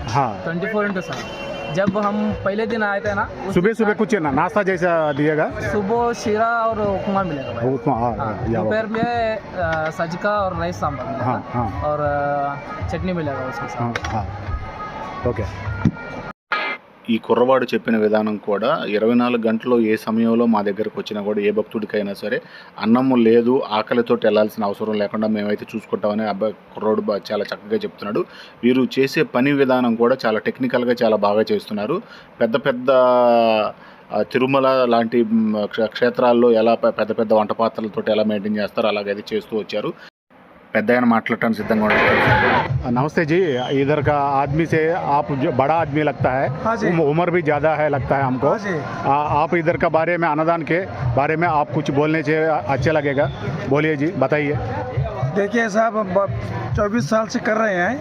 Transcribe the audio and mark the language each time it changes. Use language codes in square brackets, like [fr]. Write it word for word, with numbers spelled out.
[hi] हाँ [en] twenty four into seven [hi] जब हम पहले दिन आए थे ना उस सुबह सुबह कुछ है ना नाश्ता जैसा दिएगा। सुबह शीरा और उपमा मिलेगा भाई उपमा, हाँ, हाँ, या वो। दोपहर में अ, सजका और राइस सांभर मिलेगा हाँ हाँ और अ, चटनी मिलेगा उसके साथ हाँ हाँ ओके। [te] ఈ కుర్రవాడు చెప్పిన విధానం కూడా ఇరవై నాలుగు గంటలు ఏ సమయంలో మా దగ్గరకు వచ్చినా కూడా ఏ భక్తుడికైనా సరే అన్నము లేదు, ఆకలితో వెళ్ళాల్సిన అవసరం లేకుండా మేమైతే చూసుకుంటామని అబ్బాయి కుర్రోడు బా- చాలా చక్కగా చెప్తున్నాడు. వీరు చేసే పని విధానం కూడా చాలా టెక్నికల్గా చాలా బాగా చేస్తున్నారు. పెద్ద పెద్ద తిరుమల లాంటి మ్, క్ష- క్షేత్రాల్లో ఎలా పె- పెద్ద పెద్ద వంట పాత్రలతో ఎలా మెయింటైన్ చేస్తారో అలాగైతే చేస్తూ వచ్చారు. పెద్ద ఆయన మాట్లాడటానికి సిద్ధంగా ఉంటారు. [hi] नमस्ते जी, इधर का आदमी से आप जो बड़ा आदमी लगता है, हाँ जी। उम- उम्र भी ज़्यादा है लगता है हमको। हाँ जी। आ, आप इधर का बारे में, अन्नदान के बारे में आप कुछ बोलने चाहिए, अच्छा लगेगा। बोलिए जी, बताइए। देखिए साहब, हम ब- चौबीस साल से कर रहे हैं,